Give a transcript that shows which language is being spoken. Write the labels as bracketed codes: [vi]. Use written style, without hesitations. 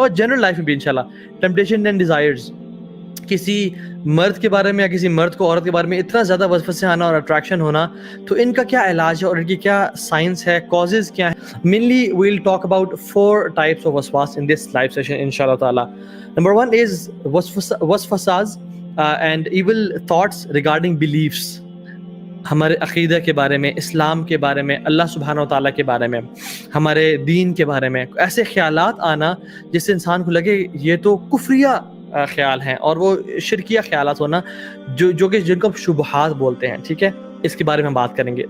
[ur] اور general life میں بھی انشاءاللہ [en] temptation and desires, [ur] کسی مرد کے بارے میں یا کسی مرد کو عورت کے بارے میں اتنا زیادہ وسوسے آنا اور اٹریکشن ہونا، تو ان کا کیا علاج ہے اور ان کی کیا سائنس ہے، کازز کیا ہے؟ [en] Mainly we will talk about 4 types of waswas in this live session inshallah ta'ala. Number 1 is waswasas and evil thoughts regarding beliefs. [ur] ہمارے عقیدہ کے بارے میں، اسلام کے بارے میں، اللہ سبحانہ و تعالیٰ کے بارے میں، ہمارے دین کے بارے میں ایسے خیالات آنا جس سے انسان کو لگے یہ تو کفریہ خیال ہیں، اور وہ شرکیہ خیالات ہونا جو کہ جن کو شبہات بولتے ہیں. ٹھیک ہے، اس کے بارے میں ہم بات کریں گے.